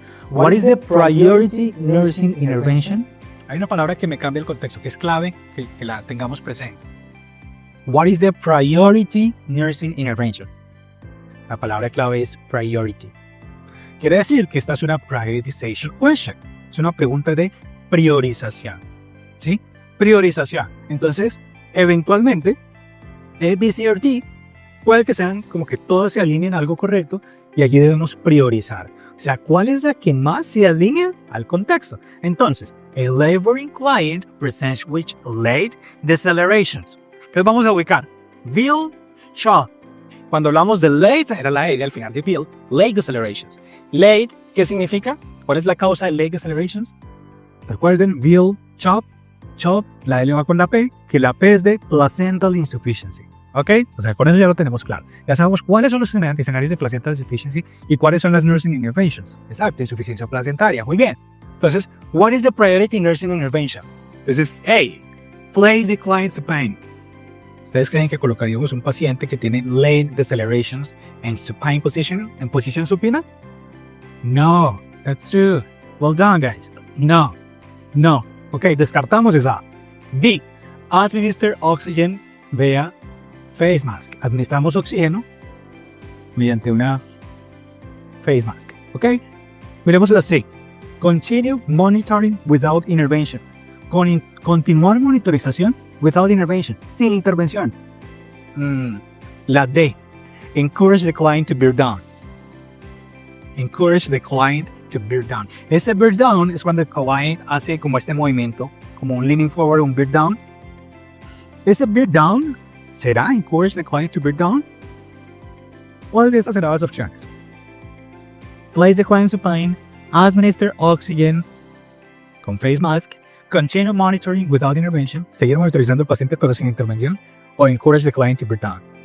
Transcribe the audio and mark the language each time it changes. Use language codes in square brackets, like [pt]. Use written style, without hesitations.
[en] What is the priority nursing intervention? [es] Hay una palabra que me cambia el contexto, que es clave que la tengamos presente. [en] What is the priority nursing intervention? [es] La palabra clave es priority. Quiere decir que esta es una prioritization question. Es una pregunta de priorización. ¿Sí? Priorización. Entonces, eventualmente, A, B, C o D puede que sean como que todas se alineen a algo correcto Y aquí debemos priorizar. O sea, ¿cuál es la que más se alinea al contexto? [en] Entonces, a laboring client presents with late decelerations. Entonces vamos a ubicar. [es] Will, shall. Cuando hablamos de late, era la L al final de will. Late decelerations. Late, ¿qué significa? ¿Cuál es la causa de late decelerations? Recuerden, will, chop, chop, la L va con la P, que la P es de placental insufficiency. ¿Ok? O sea, con eso ya lo tenemos claro. Ya sabemos cuáles son los escenarios de placental insufficiency y cuáles son las nursing interventions. Exacto, insuficiencia placentaria. Muy bien. [en] Entonces, what is the priority nursing intervention? Entonces, A, place the client supine. [es] ¿Ustedes creen que colocaríamos un paciente que tiene late decelerations en supine position, en posición supina? [en] No, that's true. Well done, guys. No. Ok, descartamos esa. B, administer oxygen via face mask. [es] Administramos oxígeno mediante una face mask. ¿Ok? Miremos la C. [en] Continue monitoring without intervention. Continuar monitorización without intervention. Sin intervención. La D. Encourage the client to bear down. Encourage the client to bear down. [es] Ese bear down es cuando el client hace como este movimiento, como un leaning forward, un bear down. [en] Ese bear down ¿será encourage the client to bear down? [es] ¿Cuál de estas serán las opciones? [en] Place the client supine, administer oxygen con face mask, continue monitoring without intervention, seguir monitorizando al paciente pero sin intervención, o encourage the client to bear down.